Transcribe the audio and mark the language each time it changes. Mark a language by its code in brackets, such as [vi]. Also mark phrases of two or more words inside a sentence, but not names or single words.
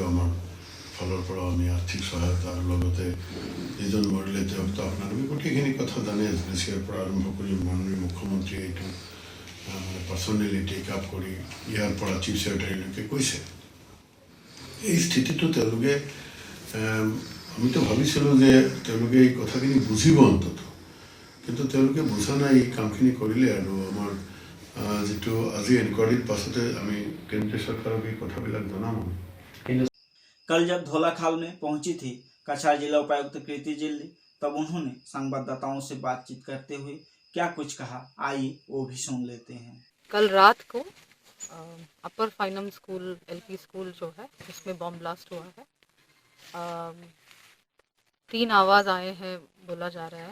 [as] আমাৰ ফালৰ পৰা আমি আৰ্থিক সহায়তা আৰু লগতে যিজন মৰিলে তেওঁকতো আপোনালোকে গোটেইখিনি কথা জানে এছবিচিৰ পৰা আৰম্ভ কৰি মাননীয় মুখ্যমন্ত্ৰীয়ে এইটো মানে [en] personally take up [as] কৰি ইয়াৰ পৰা চিফ ছেক্ৰেটাৰীলৈকে কৈছে এই স্থিতিটো তেওঁলোকে আমিতো ভাবিছিলোঁ যে তেওঁলোকে এই কথাখিনি বুজিব অন্তত কিন্তু তেওঁলোকে বুজা নাই এই কামখিনি কৰিলে আৰু আমাৰ যিটো আজি এনকোয়ারির পাছতে আমি কেন্দ্ৰীয় চৰকাৰক এই কথাবিলাক জনাম [hi] कल जब धोलाखाल में पहुंची थी कछार जिला उपायुक्त कृति जिल्ली तब उन्होंने संवाददाताओं से बातचीत करते हुए क्या कुछ कहा आइए वो भी सुन लेते हैं। कल रात को अपर फाइनम स्कूल एलपी स्कूल जो है उसमें [en] bomb blast [hi] हुआ है 3 आवाज़ आए हैं बोला जा रहा है।